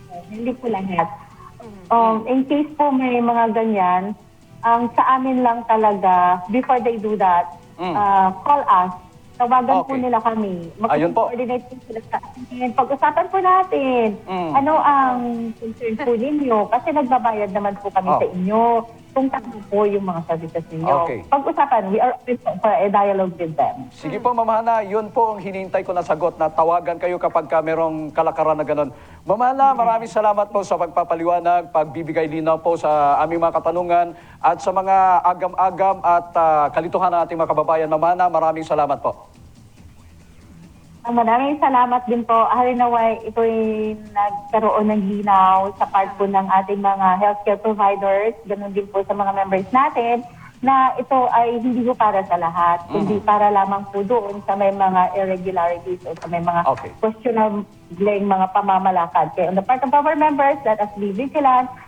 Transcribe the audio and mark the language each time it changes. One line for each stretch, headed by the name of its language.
Filipino: Hindi po lahat. In case po may mga ganyan, ang sa amin lang talaga,
English: before they do that, call us.
Filipino: Tawagan po nila kami. Ayun po. Mag-coordinate po sila sa atin. Pag-usapan po natin. Ano ang concern po ninyo? Kasi nagbabayad naman po kami sa inyo. Kung tama po yung mga services ninyo. Okay. Pag-usapan,
English: we are open for a dialogue with them.
Filipino: Sige po, Ma'am Hana, yun po ang hinihintay ko na sagot na tawagan kayo kapag merong kalakaran na gano'n. Ma'am Hana, maraming salamat po sa pagpapaliwanag, pagbibigay linaw po sa aming mga katanungan at sa mga agam-agam at kalituhan ng ating mga kababayan. Ma'am Hana, maraming salamat po. Maraming salamat din po. Halinaway, ito'y nagkaroon ng linaw sa part po ng ating mga healthcare providers, ganun din po sa mga members natin, na ito ay hindi po para sa lahat, kundi para lamang po doon sa may mga irregularities o sa may mga questionable mga pamamalakad.
English: Kaya on the part of our members, let us be vigilant.